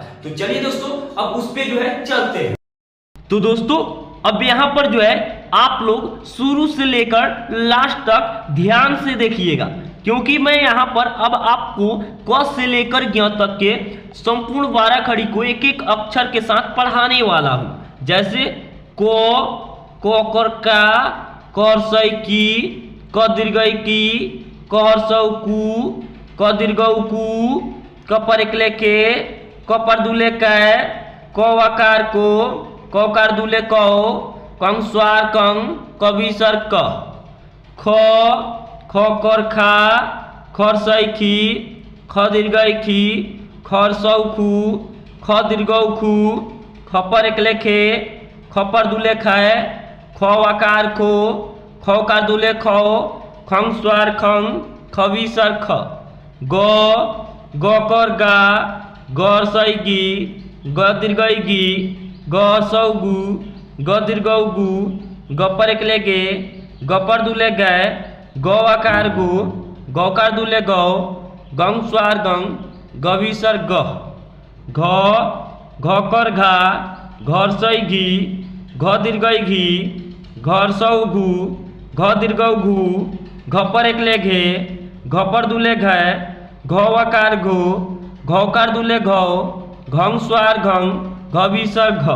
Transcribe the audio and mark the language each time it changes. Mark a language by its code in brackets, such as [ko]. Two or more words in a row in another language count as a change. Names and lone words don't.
[hi] तो चलिए दोस्तों अब उस पे जो है चलते हैं। तो दोस्तों अब यहाँ पर जो है आप लोग शुरू से लेकर लास्ट तक ध्यान से देखिएगा, क्योंकि मैं यहाँ पर अब आपको क से लेकर ज्ञ तक के संपूर्ण 12 खड़ी को एक एक अक्षर के साथ पढ़ाने वाला हूँ। जैसे को कर का, करसई की, क दीर्घ की, क हर्षौ कु, क दीर्घ कु, क पर एकले के, क पर दूले कै, क वकार को, कौकार दूले कौ, कंग स्वार कंग, कविसर क। ख, खकर खा, खरसै खी, ख दीर्घई खी, खरसौ खू, ख दीर्घौ खू, ख पर एकले खे, ख पर दूले खै, ख वकार खो, खौकार दूले खौ, खंग स्वार खंग, खविसर ख। ग, गकर गा, गरसै गी, ग दीर्घई गी, ग सौ गु, ग दीर्घौ गु, ग पर एकले गे, ग पर दूले गै, ग वकार गु, गौकार दूले गौ, गंग स्वार गंग, गविसर ग। घ, घकर घा, घरसै घी, घ दीर्घई घी, घरसौ घू, घ दीर्घौ घू, घ पर एकले घे, घ पर दूले घै, घ वकार घो, घौकार दूले घौ, घंग स्वार घंग, घविसर घ।